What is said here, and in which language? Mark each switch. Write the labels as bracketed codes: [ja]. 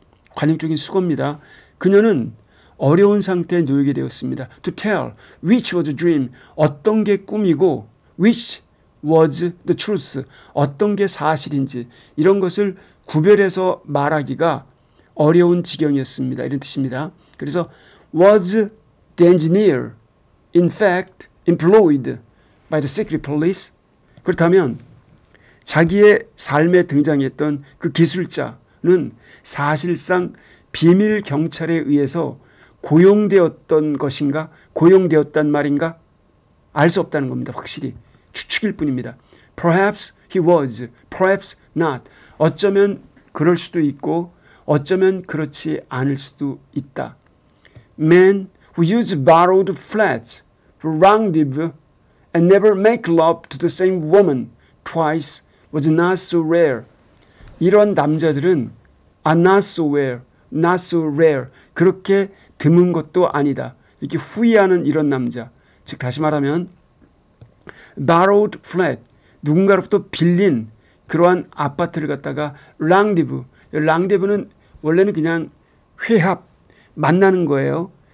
[ko] 관용적인 수거입니다. 그녀는 어려운 상태에 놓이게 되었습니다. [en] To tell which was a dream, [ko] 어떤 게 꿈이고 [en] which was the truth, [ko] 어떤 게 사실인지, 이런 것을 구별해서 말하기가 어려운 지경이었습니다. 이런 뜻입니다. 그래서 [en] was the engineer in fact employed by the secret police? [ko] 그렇다면 자기의 삶에 등장했던 그 기술자는 사실상 비밀 경찰에 의해서 고용되었던 것인가? 고용되었단 말인가? 알 수 없다는 겁니다. 확실히 추측일 뿐입니다. [en] Perhaps he was, perhaps not. [ko] 어쩌면 그럴 수도 있고 어쩌면 그렇지 않을 수도 있다. [en] Men who use borrowed flats for rendezvous and never make love to the same woman twice was not so rare. [ko] 이런 남자들은 [en] are not so rare, not so rare. [ko] 그렇게 드문 것도 아니다. 이렇게 후회하는 이런 남자. 즉 다시 말하면 borrowed flat, 누군가로부터 빌린 그러한 아파트를 갖다가 랑디브, 랑데브는 원래는 그냥 회합, 만나는 거예요.